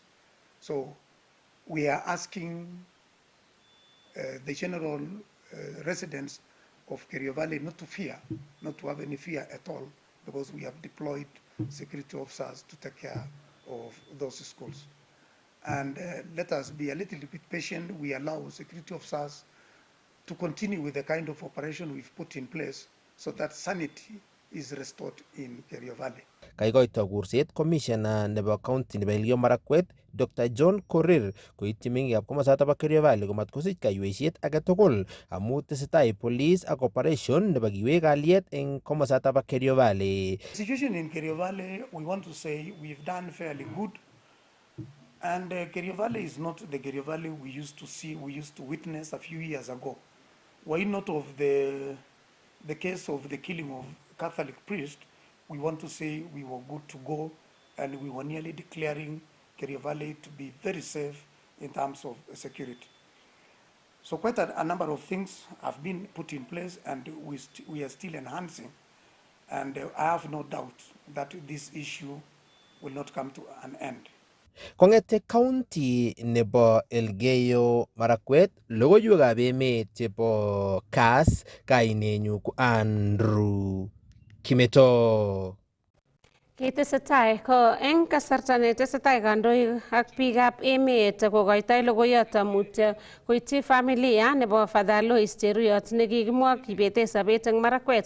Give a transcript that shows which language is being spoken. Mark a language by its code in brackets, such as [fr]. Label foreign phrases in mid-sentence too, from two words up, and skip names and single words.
[en] So we are asking the general residents of Kerio Valley not to fear, not to have any fear at all, because we have deployed security officers to take care of those schools. And let us be a little bit patient. We allow security officers to continue with the kind of operation we've put in place so that sanity is restored in Kerio Valley. [kln] Kaikoito kurset commissioner nebo county nebo Elgeyo Marakwet Dr. John Korir koityi meng'ikab komosata bo Kerio Valley komat kosich kaiweisiet age tugul amu tesetai police ak operation nebo kiwek kalyet eng komosata bo Kerio Valley. [en] The situation in Kerio Valley, we want to say we've done fairly good. And Kerio Valley is not the Kerio Valley we used to witness a few years ago. Why not of the case of the killing of Catholic priest, we want to say we were good to go and we were nearly declaring Kerio Valley to be very safe in terms of security. So quite a number of things have been put in place and we are still enhancing. And I have no doubt that this issue will not come to an end. [kln] Kong'ete county nebo Elgeyo Marakwet, logoiwekab emet chebo Kass, kainenyu ko Andrew Kimeto. Ketesetai ko eng kasarta netesetai kandoik ak biikab emet kokoitoi logoiyot mutyo koityi familia nebo Father Alois Cheruyot nekikimwa kibete sobet eng Marakwet.